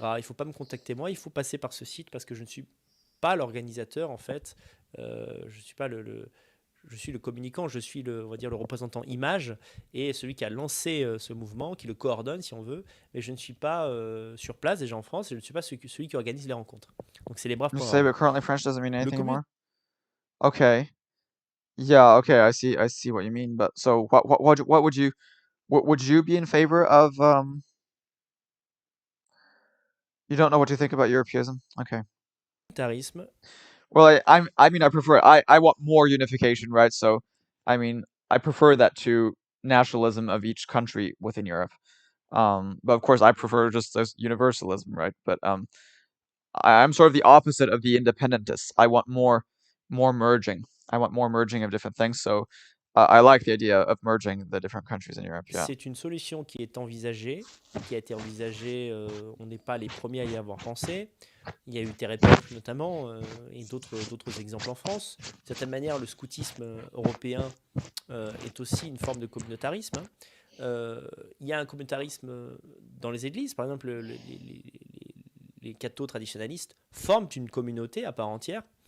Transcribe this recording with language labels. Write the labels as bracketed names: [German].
[French] Il ne faut pas me contacter moi, il faut passer par ce site parce que je ne suis pas l'organisateur en fait. Je suis pas je suis le communicant, je suis on va dire le représentant image et celui qui a lancé ce mouvement, qui le coordonne si on veut, mais je ne suis pas sur place déjà en France et je ne suis pas celui qui organise les rencontres. Donc c'est lesbraves.org. [English] You say, but currently French doesn't mean anything anymore. Okay. Yeah. Okay. I see what you mean. But so what would you be in favor of? You don't know what you think about Europeanism. Okay. [French] Communautarisme. [English] Well, I mean, I prefer I want more unification, right? So, I mean, I prefer that to nationalism of each country within Europe. But of course, I prefer just as universalism, right? But I'm sort of the opposite of the independentists. I want more merging. I want more merging of different things. So, I like the idea of merging the different countries in Europe. Yeah. [French] C'est une solution qui est envisagée, qui a été envisagée. On n'est pas les premiers à y avoir pensé. Il y a eu Terrepec notamment et d'autres exemples en France. De certaine manière, le scoutisme européen est aussi une forme de communautarisme. Il y a un communautarisme dans les églises. Par exemple, les cathos traditionnalistes forment une communauté à part entière.